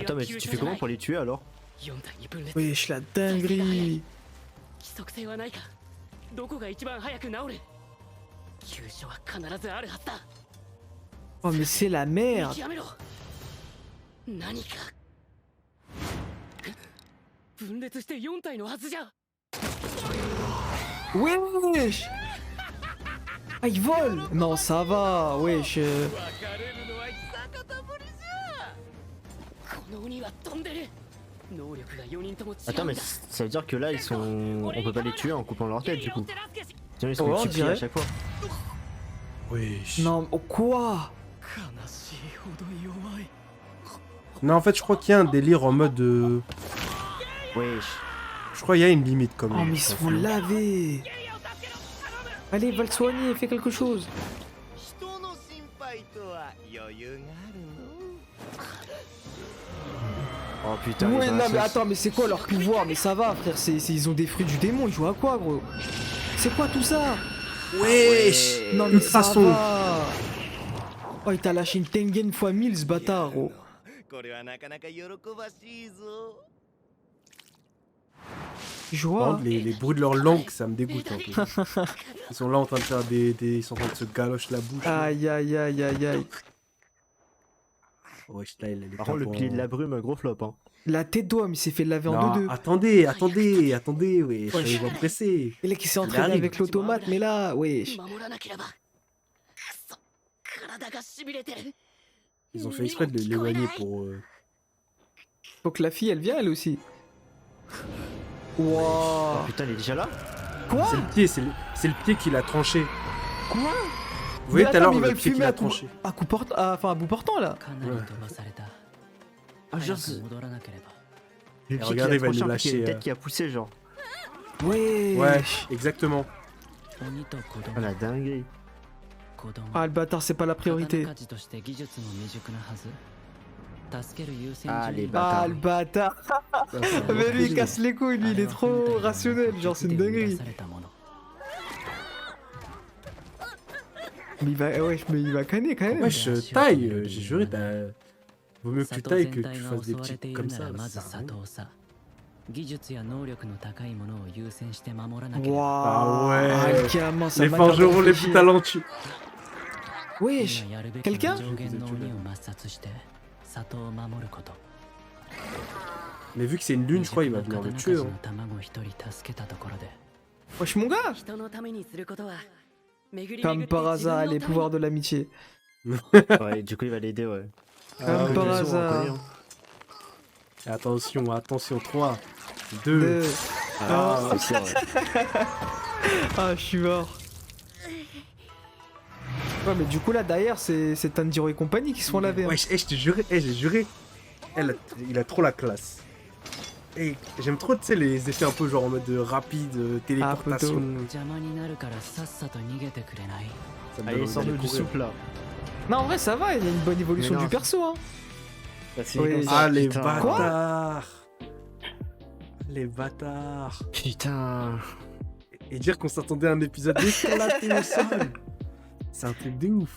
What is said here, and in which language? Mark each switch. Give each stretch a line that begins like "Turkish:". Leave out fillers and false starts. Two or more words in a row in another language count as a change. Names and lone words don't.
French: Attends, mais tu fais comment pour les tuer alors?
Japanese: 4 体に分裂
French: Wesh la dinguerie.
Japanese: 規則性はないかどこが一番早く治る急所は必ずあるはずだ
French: Oh mais c'est la
Japanese: 見
French: merde.
Japanese: 極めろ何か分裂して4体のはずじゃ
French: Wesh. Ah il vole. Non ça va. Wesh.
Japanese: 別れるのは久方ぶりじゃこの鬼は飛んでる能力が4人とも違うんだ
French: Attends, mais ça veut dire que là ils sont. On peut pas les tuer en coupant leur tête du coup.
Japanese: 手助けし
French: Sinon ils sont Ouais, on multipliés à dirait. chaque fois. Wesh. Non oh, quoi?
Japanese: 悲しいほど弱い
French: Non, en fait, je crois qu'il y a un délire en mode. Wesh. Je crois qu'il y a une limite quand même. Oh mais ils se font laver. Allez va le soigner fais quelque chose.
Japanese: 人の心配とは余裕があるの
French: Oh putain. Ouais ils ont non la mais sauce. attends mais c'est quoi leur pouvoir? Mais ça va frère ils ont des fruits du démon ils jouent à quoi gros? C'est quoi tout ça? Wesh Non mais Ultra ça son. va. Oh il t'a lâché une Tengen x 1000 ce bâtard gros.
Japanese: これはなかなか喜ばしいぞ
French: Je Par vois. contre, les bruits de leur langue, ça me dégoûte un peu. Ils sont là en train de faire ils sont en train de se galocher la bouche. là. Aïe aïe aïe aïe aïe. Wesh, là, il a les Par contre, le capes pilier en- de la brume, gros flop. Hein. La tête d'homme il s'est fait laver en Non, 2-2. attendez, wesh, Wesh. il va presser. Et là qui s'est Il entraîné arrive. avec l'automate mais là wesh.
Japanese: 守らなければ体がしびれてる。
French: Ils ont fait exprès de l'éloigner pour. Faut que la fille, elle vienne, elle aussi. Wouah. Oh, putain, il est déjà là? Quoi? C'est le pied, c'est le pied qu'il a tranché. Quoi? Vous voyez Mais tout à attends, l'heure mais il va le le pied qu'il fumer a à coup, tranché. à coup portant, enfin à bout portant là.
Japanese: かなり飛ばされた。
French: Ah, genre,
Japanese: 早く戻らなければ。
French: le Et pied regardez, il qui a va nous tranché, en fait, lâcher, il y a une tête qui a poussé, genre. Ouais. Ouais, exactement.
Japanese: 鬼と子
French: Oh
Japanese: 供。
French: la dinguerie.
Japanese: 子供。
French: Ah le bâtard, c'est pas la priorité.
Japanese: 刀鍛冶として技術も未熟なはず。助ける優先
French: Ah,
Japanese: 順
French: les
Japanese: 位
French: bâtards. Ah le bâtard. Ouais, c'est un Mais lui il bon casse les couilles, lui il est trop rationnel, genre c'est une dinguerie.
Japanese: されたもの。
French: Mais il va canner quand même. Wesh, taille, j'ai juré, vaut mieux que tu
Japanese: 佐藤
French: tailles
Japanese: 全
French: que
Japanese: 体
French: tu
Japanese: が
French: fasses
Japanese: 襲
French: des
Japanese: われ
French: petits
Japanese: てい
French: comme
Japanese: るな
French: ça.
Japanese: らま
French: ça
Japanese: ず
French: sert à
Japanese: 佐
French: rien.
Japanese: 藤さ。技術や能力の高いものを優先して守らなければ。
French: Waouh. Ah ouais. Ah, le gamin, sa Les manière de forgerons les plus réfléchir. talentueux. Wesh.
Japanese: 今やるべき
French: Quelqu'un
Japanese: は上限の鬼を抹殺して里を守ること。
French: Mais vu que c'est une lune, je crois il va venir le tuer.
Japanese: 刀鍛冶
French: Hein.
Japanese: の卵一人助けたところで。
French: Wesh mon gars.
Japanese: 人のためにすることは巡り
French: Comme par hasard, les pouvoirs de l'amitié. Ouais, du coup, il va l'aider, ouais. Comme par bien sûr, on hasard. connaît, hein. Attention, attention, 3, 2. Deux. Ah, c'est vrai. Ah, je suis mort. Ouais, mais du coup, là, derrière, c'est Tanjiro et compagnie qui se font laver. Hein. Wesh, je te jurais, j'ai juré. Il a trop la classe. Et j'aime trop, tu sais, les effets un peu genre en mode rapide, téléportation.
Japanese: 邪魔になるからさっさと逃げてくれない。
French: Ça me Allez, donne envie sors-nous d'aller du courir. souple, là. Non, en vrai, ça va, il y a une bonne évolution Mais non, du perso. Hein. Ça finit Oui. comme ça, Ah, les putain. bâtards. Les bâtards. Putain. Et dire qu'on s'attendait à un épisode éclaté au sol. C'est un truc de ouf.